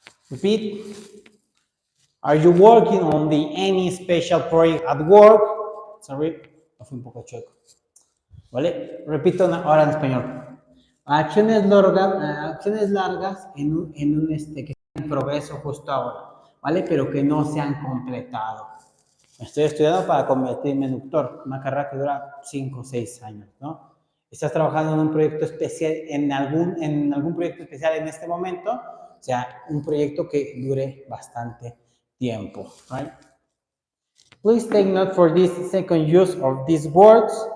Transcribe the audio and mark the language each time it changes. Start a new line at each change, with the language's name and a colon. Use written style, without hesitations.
English: Repeat. Are you working on any special project at work?
Spanish: Sorry, fue un poco chueco. ¿Vale? Repito ahora en español. Acciones largas que están en progreso justo ahora, ¿vale? Pero que no se han completado. Estoy estudiando para convertirme en doctor, una carrera que dura 5 o 6 años, ¿no? Estás trabajando en un proyecto especial, en algún proyecto especial en este momento, o sea, un proyecto que dure bastante tiempo, right?
English: Please take note for this second use of these words.